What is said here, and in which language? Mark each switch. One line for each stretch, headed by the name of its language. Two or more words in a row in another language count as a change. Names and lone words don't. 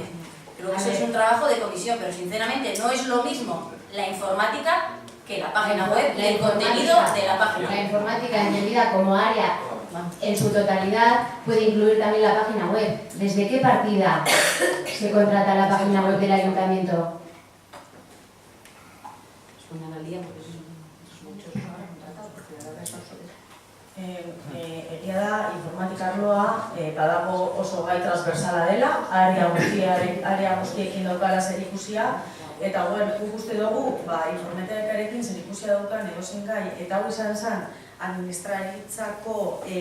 Spanish: Creo que eso es un trabajo de comisión, pero sinceramente no es lo mismo la informática que la página web, el contenido de la página. La informática entendida como área en su totalidad puede incluir también la página web. ¿Desde qué partida se contrata la página web del ayuntamiento?
Basque: Egia da, informatika arloa badago oso gai transversala dela, area guztiekin daukala zerikusia, eta guk uste dugu informatikarekin zerikusia daukan edozein gai, eta hau izan zen administraritzako